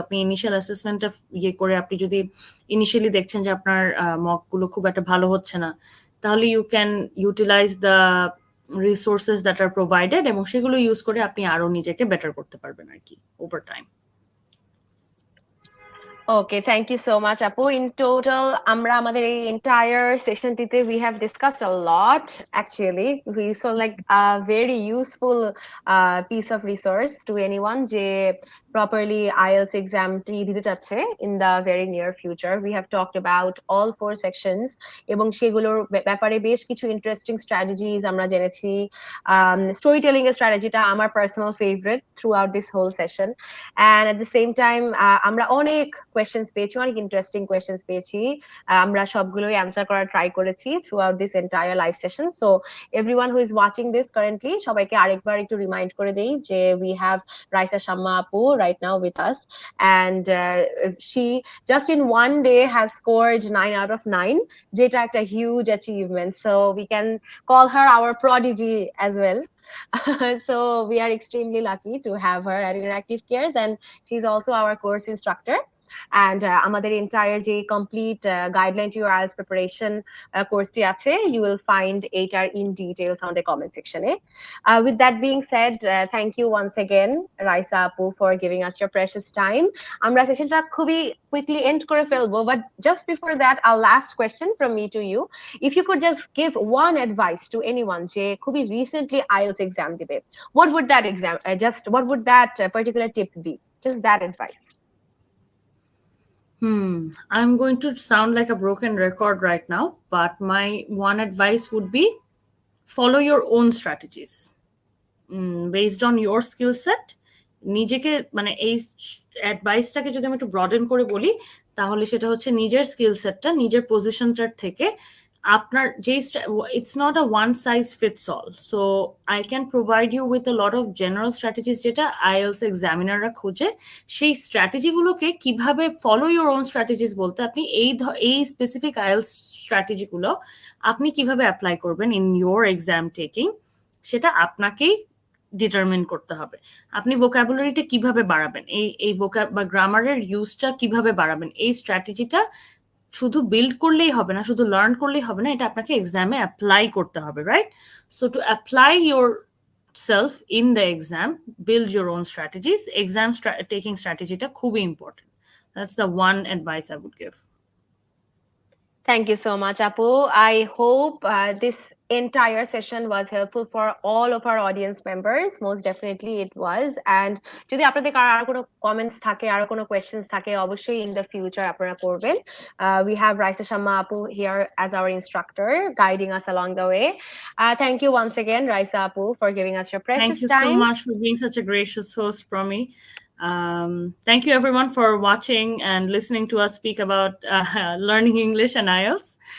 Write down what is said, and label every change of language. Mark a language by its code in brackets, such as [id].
[bn] আপনি ইনিশিয়াল অ্যাসেসমেন্টটা করে আপনি যদি ইনিশিয়ালি দেখছেন যে আপনার মকগুলো খুব একটা ভালো হচ্ছে না, তাহলে [en] you can utilize the resources that are provided [bn] এবং সেগুলো ইউজ করে আপনি আরো নিজেকে বেটার করতে পারবেন আর কি over time. [en] Okay, thank you so much, Apu. In total, [bn] আমরা আমাদের এই [en] entire sessionটিতে we have discussed a lot. Actually, we saw like a very useful piece of resource to anyone যে properly IELTS exam টি [bn] দিতে চাচ্ছে [en] in the very near future. We have talked about all 4 sections [bn] এবং সেগুলোর ব্যাপারে বেশ কিছু [en] interesting strategies [bn] আমরা জেনেছি। [en] Storytelling [bn] এর স্ট্র্যাটেজিটা আমার [en] personal favorite throughout this whole session, and at the same time [bn] আমরা অনেক কোয়েশ্চেন্স পেয়েছি, অনেক ইন্টারেস্টিং কোয়েশ্চেন্স পেয়েছি। আমরা সবগুলোই অ্যান্সার করার ট্রাই করেছি [en] Throughout this entire live session. So everyone who is watching this currently, [bn] সবাইকে আরেকবার একটু রিমাইন্ড করে দেই যে [en] we have Raisa Shamma আপু right now with us, and she just in one day has scored 9 out of 9, [bn] যেটা একটা [en] Huge achievement. So we can call her our prodigy as well. So we are extremely lucky to have her at Interactive Cares, and she's also our course instructor. And আমাদের entire যে complete guideline to your IELTS preparation [bn] কোর্সটি আছে, [en] you will find এইটার in details on the comment section. With that being said, thank you once again, Raisa Apu, for giving us your precious time. [bn] আমরা সেশনটা খুবই [en] quickly end [bn] করে ফেলবো, [en] but just before that, our last question from me to you. If you could just give one advice to anyone [bn] যে খুবই [en] recently IELTS exam দিবে, what would that exam, what would that particular tip be? Just that advice. I'm going to sound like a broken record right now, but my one advice would be follow your own strategies based on your skill set. [bn] নিজেকে মানে এই অ্যাডভাইসটাকে যদি আমি একটু broaden করে বলি, তাহলে সেটা হচ্ছে নিজের স্কিল সেটটা, নিজের পজিশনটার থেকে আপনার যে [en] It's not a one size fits all. So I can provide you with a lot of general strategies [bn] যেটা আইএলস এক্সামিনাররা খোঁজে। সেই স্ট্র্যাটেজিগুলোকে কিভাবে [en] follow your own strategies [bn] বলতে আপনি এই স্পেসিফিক আইএলস স্ট্র্যাটেজিগুলো আপনি কিভাবে অ্যাপ্লাই করবেন [en] in your exam taking, [bn] সেটা আপনাকেই ডিটারমিন করতে হবে। আপনি ভোকাবুলারিটা কিভাবে বাড়াবেন, এই বা গ্রামারের ইউজটা কিভাবে বাড়াবেন, এই স্ট্র্যাটেজিটা শুধু বিল্ড করলেই হবে না, শুধু লার্ন করলেই হবে না, এটা আপনাকে এক্সামে অ্যাপ্লাই করতে হবে, right? [en] So to apply yourself in the exam, build your own strategies. Exam taking স্ট্র্যাটেজিটা খুবই important. That's the one advice I would give. Thank you so much, Apu. I hope this entire session was helpful for all of our audience members. Most definitely it was. [bn] And যদি আপনাদের আর কোনো comments থাকে, আর কোনো questions থাকে, অবশ্যই [en] in the future [bn] আপনারা করবেন. [en] We have Raisa Shamma Apu here as our instructor, guiding us along the way. Thank you once again, Raisa Apu, for giving us your precious time. Thank you so much for being such a gracious host, Promi. Thank you everyone for watching and listening to us speak about learning English and IELTS.